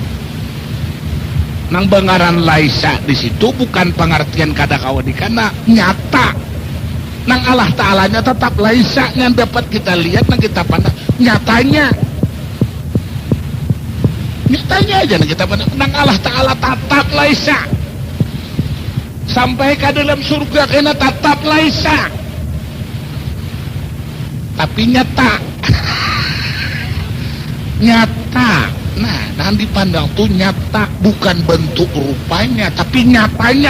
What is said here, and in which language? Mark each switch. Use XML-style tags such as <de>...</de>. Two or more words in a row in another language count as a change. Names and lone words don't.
<bjn>Nang bangaran laisa di situ bukan pengertian kada kawadikana, nyata. Nang Allah Ta'alanya tetap laisa yang dapat kita lihat, nang kita pandang nyatanya. Nyatanya aja nang kita pandang. Nang Allah Ta'ala tetap laisa. Sampai ke dalam surga kena tetap laisa. tapi nyata. Nyata. Nah, yang dipandang tuh nyata, bukan bentuk rupanya, tapi nyatanya.</bjn>